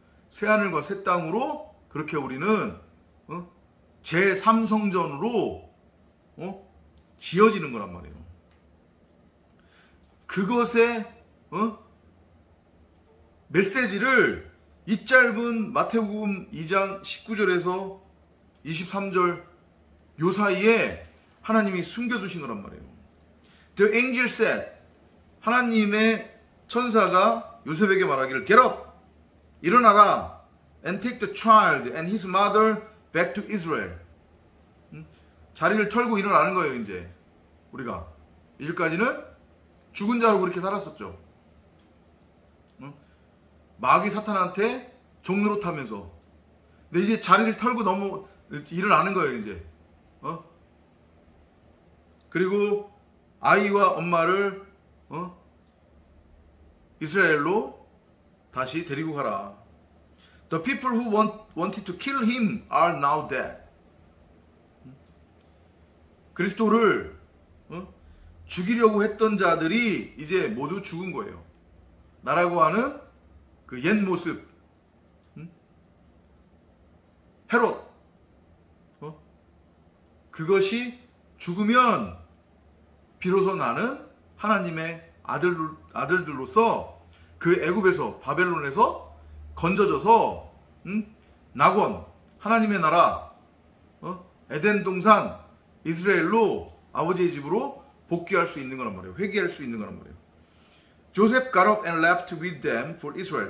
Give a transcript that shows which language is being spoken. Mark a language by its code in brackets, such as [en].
[ko] 새 하늘과 새 땅으로 그렇게 우리는 제3성전으로 지어지는 거란 말이에요. 그것에 메시지를 이 짧은 마태복음 2장 19절에서 23절 요 사이에 하나님이 숨겨두신 거란 말이에요. [en] The angel said, [ko] 하나님의 천사가 요셉에게 말하기를 [en] Get up, [ko] 일어나라, [en] and take the child and his mother back to Israel. [ko] 자리를 털고 일어나는 거예요. 이제 우리가 이제까지는 죽은 자로 그렇게 살았었죠. 마귀 사탄한테 종로로 타면서. 근데 이제 자리를 털고 일어나는 거예요. 이제 그리고 아이와 엄마를 이스라엘로 다시 데리고 가라. [en] The people who wanted to kill him are now dead. [ko] 그리스도를 죽이려고 했던 자들이 이제 모두 죽은 거예요. 나라고 하는 그 옛 모습, 헤롯, 그것이 죽으면 비로소 나는 하나님의 아들들로서 그 애굽에서 바벨론에서 건져져서 낙원, 하나님의 나라, 에덴 동산, 이스라엘로 아버지의 집으로 복귀할 수 있는 거란 말이에요. 회귀할 수 있는 거란 말이에요. [en] Joseph got up and left with them for Israel.